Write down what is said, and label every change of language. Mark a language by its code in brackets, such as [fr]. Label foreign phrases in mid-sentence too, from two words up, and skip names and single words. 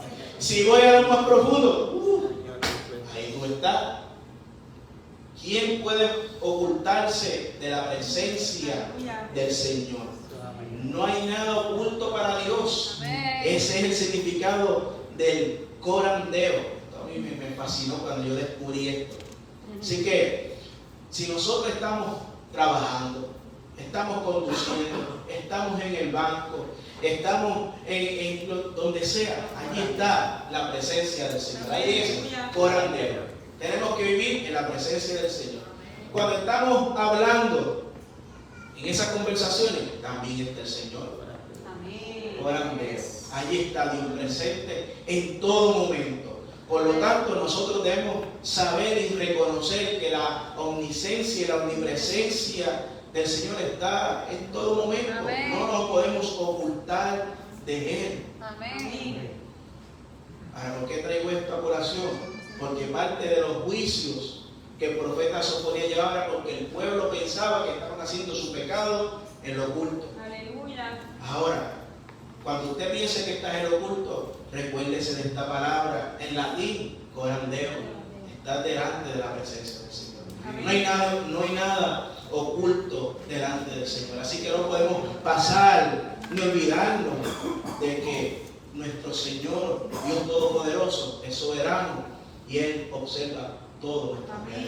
[es] Si voy a lo más profundo, ahí tú estás. ¿Quién puede ocultarse de la presencia del Señor? No hay nada oculto para Dios. Ese es el significado del [la] coram deo. [es] A mí me fascinó cuando yo descubrí esto. Así que, si nosotros estamos trabajando, estamos conduciendo, estamos en el banco, estamos en donde sea, allí está la presencia del Señor. Ahí es [la] coram deo. [es] Tenemos que vivir en la presencia del Señor. Cuando estamos hablando en esas conversaciones, también está el Señor. [la] Coram deo. [es] Allí está Dios presente en todo momento. Por lo tanto, nosotros debemos saber y reconocer que la omnisciencia y la omnipresencia del Señor está en todo momento. Amén. No nos podemos ocultar de Él. Amén. Ahora, ¿por qué traigo esto a colación? Porque parte de los juicios que el profeta Sofonía llevaba era porque el pueblo pensaba que estaban haciendo su pecado en lo oculto. Aleluya. Ahora, cuando usted piense que está en lo oculto, recuérdese de esta palabra en latín, [la] coram deo. [es] Está delante de la presencia del Señor. No hay nada oculto delante del Señor. Así que no podemos pasar ni olvidarnos de que nuestro Señor, Dios Todopoderoso, es soberano y Él observa todo nuestro vida.